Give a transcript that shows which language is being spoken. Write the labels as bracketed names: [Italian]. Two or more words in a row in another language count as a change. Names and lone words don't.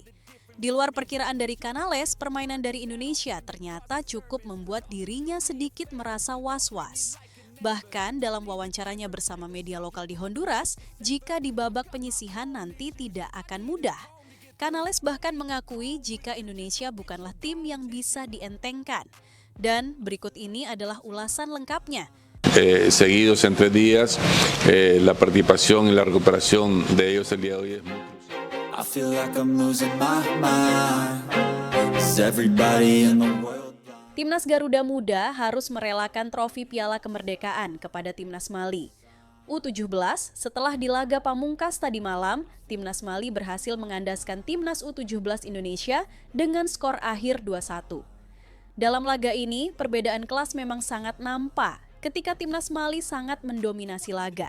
[Indonesian] Di luar perkiraan dari Canales, permainan dari Indonesia ternyata cukup membuat dirinya sedikit merasa was-was. Bahkan dalam wawancaranya bersama media lokal di Honduras, jika di babak penyisihan nanti tidak akan mudah. Canales bahkan mengakui jika Indonesia bukanlah tim yang bisa dientengkan. Dan berikut ini adalah ulasan lengkapnya. [Spanish] Seguidos en 3 días, la participación y la recuperación de ellos el día de hoy es muy crucial. [English] I feel like I'm losing my mind. Is everybody in the world? [Indonesian] Timnas Garuda Muda harus merelakan trofi Piala Kemerdekaan kepada Timnas Mali. U17 setelah di laga pamungkas tadi malam, Timnas Mali berhasil mengandaskan Timnas U17 Indonesia dengan skor akhir 2-1. Dalam laga ini, perbedaan kelas memang sangat nampak ketika Timnas Mali sangat mendominasi laga.